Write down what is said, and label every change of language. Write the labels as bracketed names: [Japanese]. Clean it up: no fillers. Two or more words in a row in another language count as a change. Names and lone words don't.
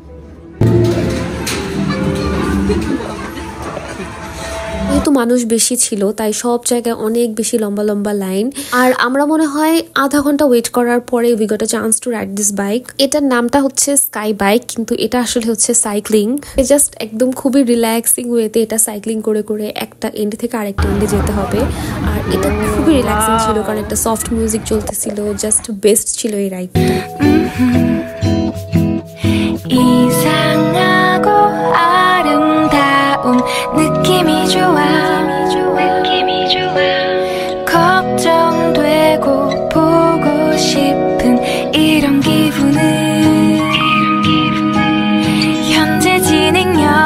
[Bangla] যেহেতু মানুষ বেশি ছিল তাই সব জায়গায় অনেক বেশি লম্বা লম্বা লাইন, আর আমরা মনে হয় আধা ঘন্টা ওয়েট করার পরে [English] we got a chance to ride this bike. [Bangla] এটার নামটা হচ্ছে স্কাই বাইক, কিন্তু এটা আসলে হচ্ছে সাইক্লিং। জাস্ট একদম খুবই [English] relaxing wayতে [Bangla] এটা সাইক্লিং করে করে একটা এন্ড থেকে আরেকটা এন্ডে যেতে হবে। আর এটা খুবই রিল্যাক্সিং ছিল, কারণ একটা [English] soft music [Bangla] চলতেছিল, [English] just best [Bangla] ছিল এই রাইডটা। [Korean] 이상하고 아름다운 느낌이 좋아 걱정되고 보고 싶은 이런 기분은 현재 진행형